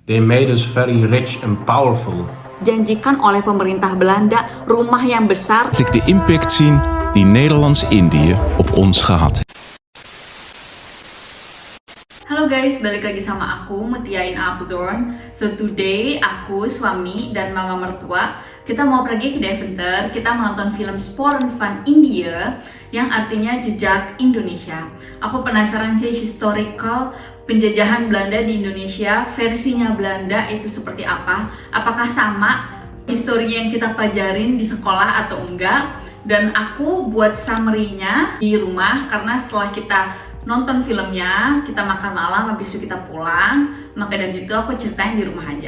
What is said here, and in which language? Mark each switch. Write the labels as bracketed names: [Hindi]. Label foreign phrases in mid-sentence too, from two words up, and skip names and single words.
[English] They made us very rich and powerful. [Indonesian] Janjikan oleh pemerintah Belanda rumah yang besar. [Dutch] Laat ik de impact zien die Nederlands-Indië op ons gehad heeft. [Indonesian] Halo guys, balik lagi sama aku Mutia in Apeldoorn. [English] So today [Indonesian] aku, suami, dan mama mertua kita mau pergi ke Deventer. Kita menonton film Sporen van India yang artinya jejak Indonesia. Aku penasaran sih historical penjajahan Belanda di Indonesia, versinya Belanda itu seperti apa? Apakah sama histori yang kita pelajarin di sekolah atau enggak? Dan aku buat summary-nya di rumah karena setelah kita nonton filmnya, kita makan malam, habis itu kita pulang. Maka dari itu aku ceritain di rumah aja.